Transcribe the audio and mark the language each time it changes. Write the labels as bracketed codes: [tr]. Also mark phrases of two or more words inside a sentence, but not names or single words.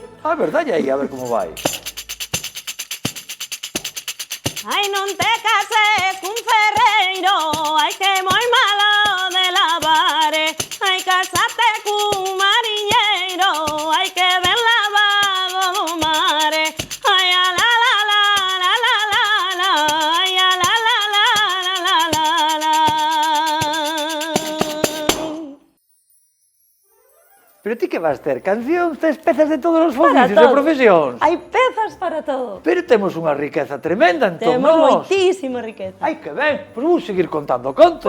[gl] Ah, verdade, aí, a ver como vai. Ai, non te cases cun ferreiro, ai que moi malo de lavare. Ai, casate cun mariñeiro, ai que ben lavado do mare. Ai, a la la la la la la la, ai, a la la la la la la la. Pero ti que vas ter? Cancións, tes pezas de todos os oficios e profesións? Hai pezas para todo. Pero temos unha riqueza tremenda, entón, Temos nós. moitísima riqueza. Ai, que ben, pois vou seguir contando conto.